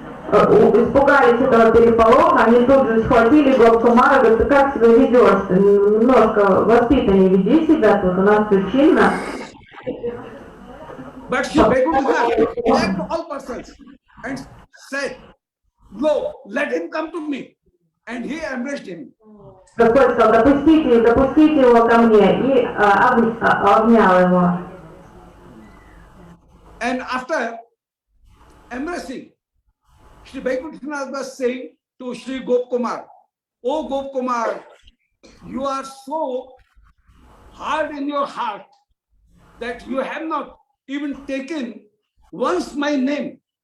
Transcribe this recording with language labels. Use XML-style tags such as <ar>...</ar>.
<ru>Испугались этого переполоха, они тут же схватили Гопа Кумара, говорят, ты как себя ведешь? Ты немножко воспитаннее веди себя, тут у нас все чинно.</ru> <en>But Sri Vaikuntanath checked all persons and said, "Go, let him come to me." And he embraced him.</en> <ru>Господь сказал, допустите его ко мне, и обнял его.</ru> <en>And after embracing, Sri Vaikuntanath was saying to Sri Gopkumar, "Oh Gopkumar, you are so hard in your heart that you have not even taken once my name.</en>